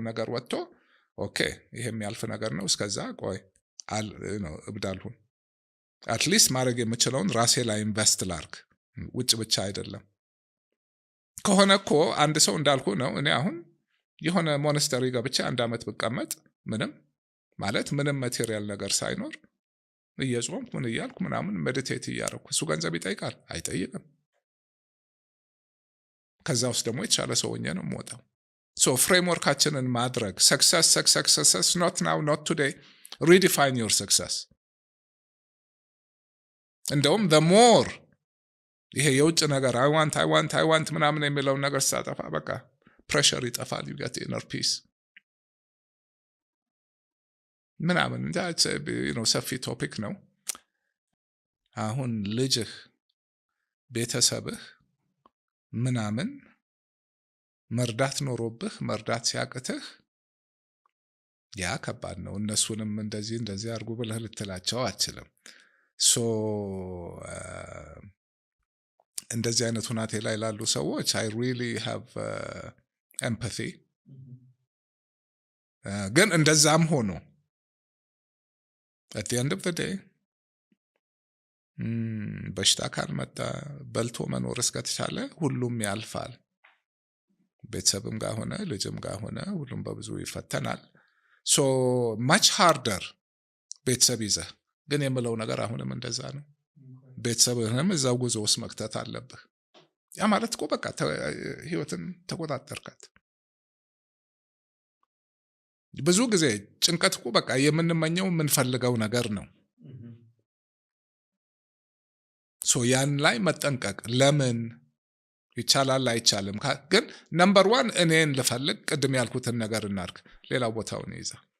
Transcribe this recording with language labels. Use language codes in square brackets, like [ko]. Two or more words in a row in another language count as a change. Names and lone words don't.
[am] ነገር ወጥቶ ኦኬ ይሄ የሚያልፍ ነገር ነው እስከዛ ቆይ እብዳልሁን አትሊስት ማድረግ የምችለውን ራሴ ላይ ኢንቨስት ላርግ ውጭ ብቻ አይደለም ከሆነ እኮ አንድ ሰው እንዳልኩ ነው እኔ አሁን የሆነ ሞናስተሪ ገብቼ 1 አመት ብቀመጥ ምንም ማቴሪያል ነገር ሳይኖር እየጾምኩ ምን እያልኩ ምናምን ሜዲቴት እያደረኩ እሱ ገንዘብ ይጠይቃል አይጠይቅም ከዛ ውስጥ ደግሞ የተሻለ ሰውኛ ነው የምወጣው so ፍሬምወርካችንን ማድረግ [en] success not now not today redefine your success [am] እንደውም [en] the more [am] ይሄ የውጭ ነገር [en] I want [am] ምናምን የሚለው ነገር ሳጠፋ በቃ pressure ይጠፋል [en] you get inner peace [am] ምናምን that's ሰፊ ቶፒክ ነው አሁን ልጅህ ቤተሰብህ ምናምን መርዳት ኖሮብህ መርዳት ሲያቅትህ ያ ከባድ ነው። እነሱንም እንደዚህ አድርጉ ብለህ ልትላቸው አትችልም። ሶ እንደዚህ አይነት ሁናቴ ላይ ላሉ ሰዎች [en] I really have empathy። [am] ግን እንደዛም ሆኖ [en] at the end of the day [am] በሽታ ካልመጣ በልቶ መኖር እስከተቻለ ሁሉም ያልፋል። ቤተሰብም ጋር ሆነ ልጅም ጋር ሆነ ሁሉም በብዙ ይፈተናል። [en] so much harder [am] ቤተሰብ ይዘህ ግን የምለው ነገር አሁንም እንደዛ ነው። ቤተሰብህንም እዛው ጉዞ ውስጥ መክተት አለብህ። ያ ማለት እኮ በቃ ህይወትን ተቆጣጠርካት። ብዙ ጊዜ ጭንቀት እኮ በቃ የምንመኘው የምንፈልገው ነገር ነው። ሶ ያን ላይ መጠንቀቅ ለምን ይቻላል አይቻልም ግን ነምበር 1 እኔን ልፈልግ ቅድም ያልኩትን ነገር እናርክ ሌላው ቦታውን ይዛ